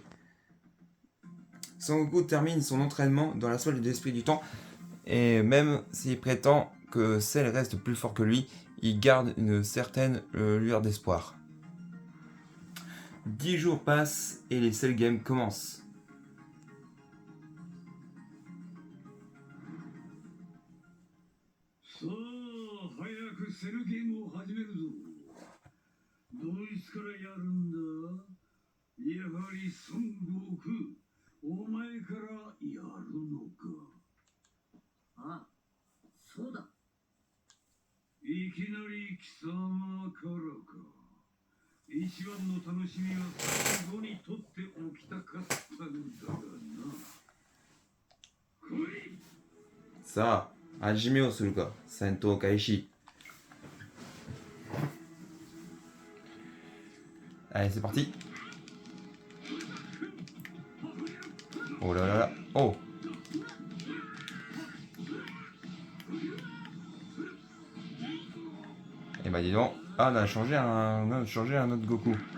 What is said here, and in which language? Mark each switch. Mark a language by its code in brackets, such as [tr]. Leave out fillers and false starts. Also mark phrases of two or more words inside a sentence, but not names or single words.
[fr] Sangoku termine son entraînement dans la salle de l'esprit du temps, et même s'il prétend que Cell reste plus fort que lui, il garde une certaine lueur d'espoir. 10 jours passent et les Cell Games commencent. [ja] さあ、早くセルゲームを始めるぞ。どいつからやるんだ。やはり孫悟空、お前からやるのか。あ、そうだ。いきなり貴様からか。一番の楽しみは最後に取っておきたかったのだがな。来い。さあ、始めをするか。戦闘開始。 [fr] Allez, c'est parti. Oh là là là. Oh. Et bah dis donc. Ah, on a changé un autre Goku.